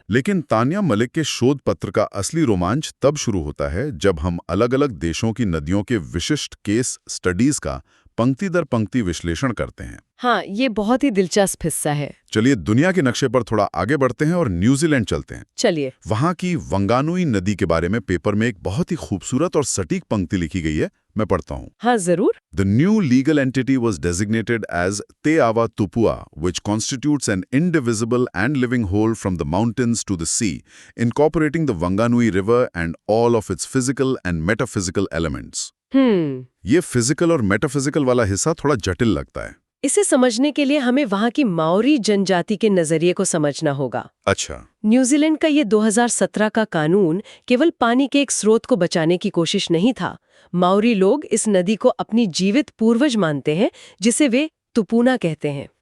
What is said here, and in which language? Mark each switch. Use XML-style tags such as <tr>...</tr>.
<hi>लेकिन तान्या मलिक के शोध पत्र का असली रोमांच तब शुरू होता है जब हम अलग-अलग देशों की नदियों के विशिष्ट केस स्टडीज का पंक्ति दर पंक्ति विश्लेषण करते हैं। हाँ, ये बहुत ही दिलचस्प हिस्सा है। चलिए दुनिया के नक्शे पर थोड़ा आगे बढ़ते हैं और न्यूजीलैंड चलते हैं। चलिए। वहां की वंगानुई नदी के बारे में पेपर में एक बहुत ही खूबसूरत और सटीक पंक्ति लिखी गई है, मैं पढ़ता हूँ। हाँ, जरूर।</hi> <en>The new legal entity was designated as Te Awa Tupua, which constitutes an indivisible and living whole from the mountains to the sea, incorporating the Wanganui River and all of its physical and metaphysical elements.</en> <hi>ये physical और metaphysical वाला हिस्सा थोड़ा जटिल लगता है। इसे समझने के लिए हमें वहाँ की माओरी जनजाति के नजरिए को समझना होगा। अच्छा। न्यूजीलैंड का ये 2017 का कानून केवल पानी के एक स्रोत को बचाने की कोशिश नहीं था। माओरी लोग इस नदी को अपनी जीवित पूर्वज मानते हैं, जिसे वे तुपुना कहते हैं।</hi>